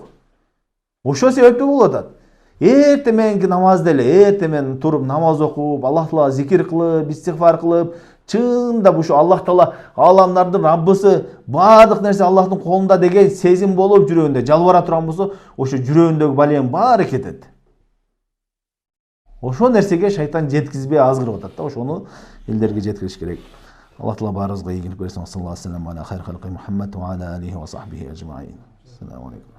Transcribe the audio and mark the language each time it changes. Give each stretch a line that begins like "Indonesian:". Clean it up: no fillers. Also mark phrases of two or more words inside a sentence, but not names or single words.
Kyrgyz: Ошол себептүү болуп атат. Эртең мененки намазды эле, эртең менен туруп намаз окуп, Аллах Таалага зикир кылып, истигфар кылып, чындап ушу Аллах Таала аламдардын Раббысы, баардык нерсе Аллахтын колунда деген сезим болуп жүрөгүндө жалбара турган болсо, ошо жүрөгүндөгү балиянын баары кетет. Ошол нерсеге шайтан жеткизбей азгырып атат да, ошону элдерге жеткириш керек. Аллах Таала баарыбызга ийгилик берсин.
Arabic: صلى الله عليه وسلم على خير خلقه محمد وعلى آله وصحبه أجمعين. السلام عليكم.